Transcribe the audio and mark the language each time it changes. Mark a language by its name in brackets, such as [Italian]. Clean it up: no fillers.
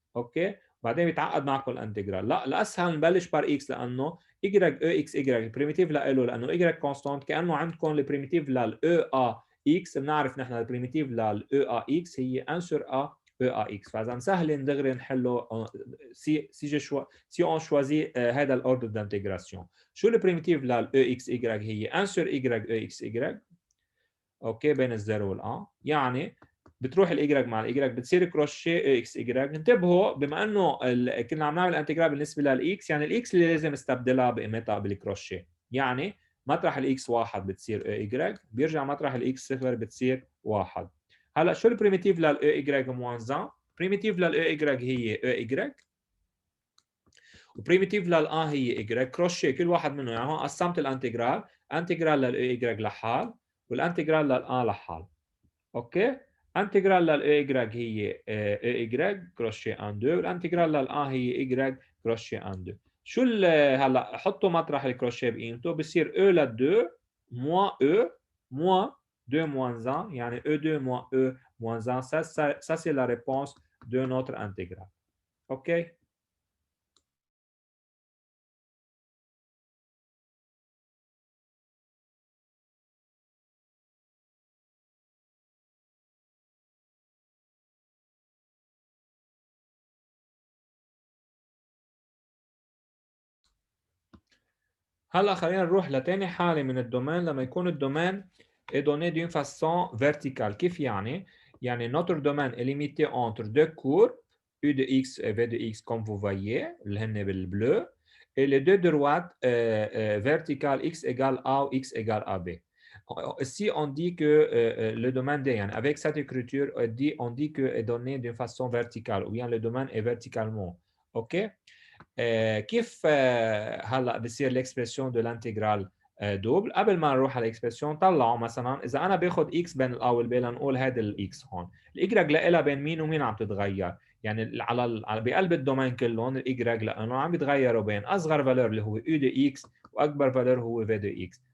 [Arabic] اوكي، بعدين بيتعقد معكم الانتجرال. لا، الاسهل نبلش بار اكس، لانه اي او اكس اي البريميتيف له، لانه اي كونستانت، كانه عندكم البريميتيف للاو ا اكس. بنعرف نحن البريميتيف للاو ا اكس هي 1 sur a E à x. فاذا سهل دغري نحله [French] si on choisit [Arabic] هذا الاوردر دانتجراسيون. شو البريميتيف لل e x y؟ هي 1 sur y e x y. اوكي، بين الزيرو والان. يعني بتروح الاي مع الاي بتصير كروشيه اي اكس اي. انتبهوا، بما انه كنا عم نعمل انتجرال بالنسبه للاكس، يعني الاكس اللي لازم استبدلها بقيمتها بالكروشيه. يعني مطرح الاكس 1 بتصير اي، بيرجع مطرح الاكس 0 بتصير 1. هلا شو البريميتيف للاي اي موان 1؟ بريميتيف للاي اي هي اي، وبريميتيف للان هي اي. كروشيه كل واحد منهم. يعني هون قسمت الانتجرال، انتجرال للاي اي لحال والانتجرال للان لحال. اوكي، انتجرال للاي هي اي كروشيه ان 2، والانتجرال للان هي اي كروشيه ان 2. شو هلا حطوا مطرح الكروشيه بقيمته، بصير او ل 2 موان او موان 2 moins 1، يعني E2 moins E moins 1. [French] Ça c'est la réponse de notre intégrale. OK. [Arabic] هلا خلينا نروح لتاني حالة من الدومين، لما يكون الدومين [French] est donné d'une façon verticale. [Arabic] كيف يعني؟ يعني [French] notre domaine est limité entre deux courbes U de x et V de x comme vous voyez [Arabic] اللي هن بالbleu, [French] et les deux droites verticales x égale A ou x égale AB. Ici on dit que le domaine D, يعني avec cette écriture on dit que est donné d'une façon verticale, ou bien le domaine est verticalement. OK. [Arabic] كيف هلا بصير الاكسبرسيون دو الانتجرال دوبل؟ قبل ما نروح على الاكسبرسيون طلعوا مثلا اذا انا باخذ اكس بين الاول والبي، لنقول هذا الاكس هون، الايجريج لها بين مين ومين عم تتغير؟ يعني على بقلب الدومين كلهم الايجريج لانه عم يتغيروا بين اصغر فالور اللي هو يو دي اكس واكبر فالور هو في دي اكس.